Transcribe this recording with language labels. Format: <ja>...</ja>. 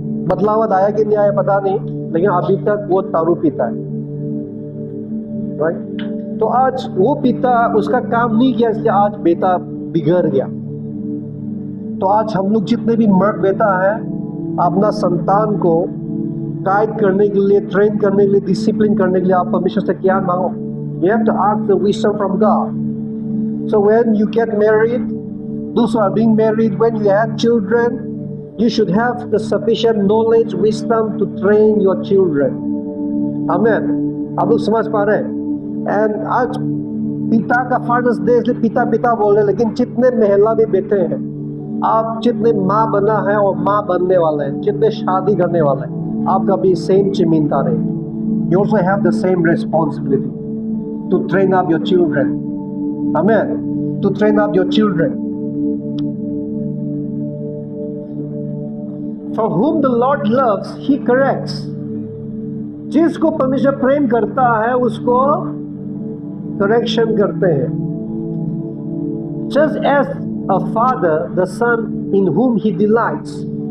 <hi>बदलाव आया कि नहीं आया पता नहीं, लेकिन अभी तक वो दारू पीता है, राइट? तो आज वो पिता उसका काम नहीं किया, इसलिए आज बेटा बिगड़ गया। तो आज हम लोग जितने भी मर्द बेटा है, अपना संतान को गाइड करने के लिए, ट्रेन करने के लिए, डिसिप्लिन करने के लिए आप परमेश्वर से ज्ञान मांगो।</hi> <en>You have to ask the wisdom from God. So when you get married, those who are being married, when you have children, you should have the sufficient knowledge, wisdom to train your children.</en> <hi>Amen. आप लोग समझ पा रहे हैं? And आज पिता का fathers day, इसलिए पिता बोल रहे हैं, लेकिन जितने महिला भी बैठे हैं, आप जितने माँ बना है और माँ बनने वाले हैं, जितने शादी करने वाले हैं, आपका भी सेम जिम्मेदारी है.</hi> <en>You also have the same responsibility to train up your children. Amen. To train up your children. For whom the Lord loves, He corrects.</en> <hi>जिसको परमेश्वर प्रेम करता है उसको करेक्शन करते हैं.</hi> <en>Just as a father, the son in whom he delights.</en>